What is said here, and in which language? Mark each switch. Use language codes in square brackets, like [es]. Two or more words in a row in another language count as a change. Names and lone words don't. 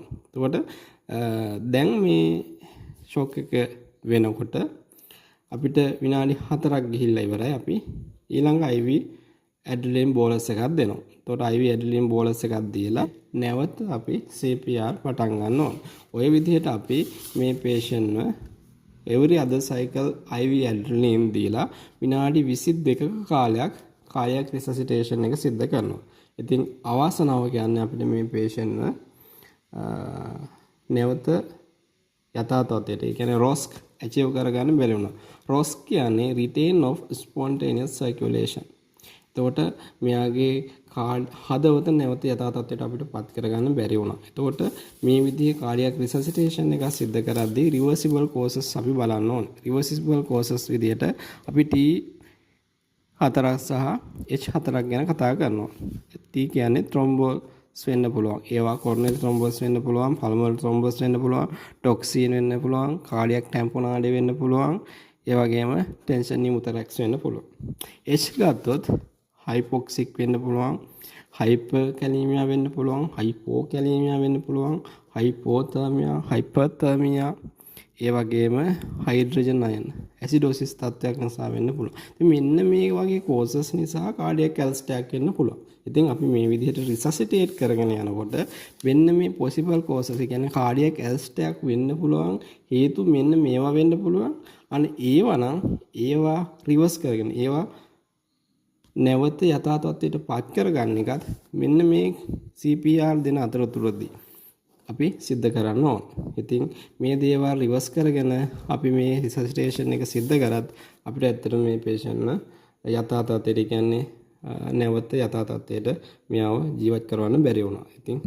[si] එතකොට දැන් මේ ෂොක් එක වෙනකොට අපිට විනාඩි 4ක් ගිහිල්ලා ඉවරයි. අපි ඊළඟ IV [en] adrenaline bolus [si] එකක් දෙනවා. එතකොට IV [en] adrenaline bolus [si] එකක් දීලා නැවත අපි CPR පටන් ගන්න ඕන. ඔය විදිහට අපි මේ [en] patient every other cycle IV [si] ඇඩ්‍රිනලින් දීලා විනාඩි 22ක කාලයක් කාර්යයක් රිසසිටේෂන් එක සිද්ධ කරනවා. ඉතින් අවාසනාව කියන්නේ අපිට මේ patient නැවත යථා තත්ත්වයට, ඒ කියන්නේ [en] ROSC achieve [si] කරගන්න බැරි වුණා. [en] ROSC කියන්නේ retain of spontaneous circulation. [si] එතකොට මෙයාගේ හදවත නැවත යථා තත්ත්වයට අපිට පත් කරගන්න බැරි වුණා. එතකොට මේ විදිහේ කාර්යයක් රිසසිටේෂන් එකක් සිද්ධ කරද්දී [en] reversible causes [si] අපි බලන්න ඕනේ. [en] reversible causes [si] විදිහට අපි T4 සහ H4 ගැන කතා කරනවා. T කියන්නේ thrombus වෙන්න පුළුවන්. ඒවා [en] coronary thrombus [si] වෙන්න පුළුවන්, [en] pulmonary thrombus [si] වෙන්න පුළුවන්, toxin වෙන්න පුළුවන්, [en] cardiac tamponade [si] වෙන්න පුළුවන්. ඒ වගේම [en] tension pneumothorax [si] වෙන්න පුළුවන්. H ගත්තොත් hypoxic වෙන්න පුළුවන්, hyperkalemia වෙන්න පුළුවන්, hypokalemia වෙන්න පුළුවන්, [en] hypothermia, hyperthermia, [si] ඒ වගේම [en] hydrogen ion acidosis [si] තත්ත්වයක් නිසා වෙන්න පුළුවන්. ඉතින් මෙන්න මේ වගේ causes නිසා [en] cardiac arrest [si] එකක් වෙන්න පුළුවන්. ඉතින් අපි මේ විදිහට resuscitate කරගෙන යනකොට වෙන්න මේ [en] possible causes, [si] ඒ කියන්නේ [en] cardiac arrest [si] එකක් වෙන්න පුළුවන් හේතු මෙන්න මේවා වෙන්න පුළුවන්. අනේ ඒවා reverse කරගෙන ඒවා නැවත යථා තත්ත්වයට පත් කරගන්න එකත් මෙන්න මේ CPR දෙන අතරතුරදී අපි සිද්ධ කරන්න ඕන. ඉතින් මේ දේවල් රිවර්ස් කරගෙන අපි මේ රිසසිටේෂන් එක සිද්ධ කරත් අපිට ඇත්තටම මේ patient යථා තත්ත්වයට, කියන්නේ නැවත යථා තත්ත්වයට මෙයාව ජීවත් කරවන්න බැරි වුණා.